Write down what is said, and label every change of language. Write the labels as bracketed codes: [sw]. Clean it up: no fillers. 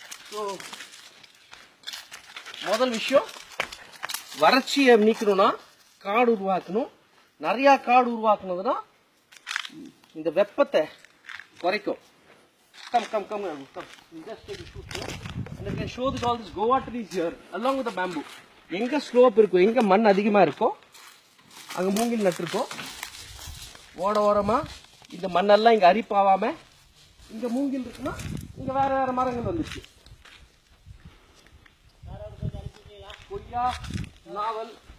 [ta] So முதல் விஷயம், வறட்சியை நீக்கணும்னா காடு உருவாக்கணும். நிறைய காடு உருவாக்குனதுன்னா இந்த வெப்பத்தை குறைக்கும். [en] Come. Just take a shoot here. And I can show this all this guava trees here along with the bamboo. [ta] எங்க ஸ்லோப் இருக்கும், எங்க மண் அதிகமா இருக்கோ அங்க மூங்கில் நட்டுருக்கோம். ஓரமா இந்த மண்ணெல்லாம் இங்க அரிப்பாவாம இங்க மூங்கில் இருக்குன்னா இங்க வேற மரங்கள் வந்துச்சு. கொய்யா, நாவல்.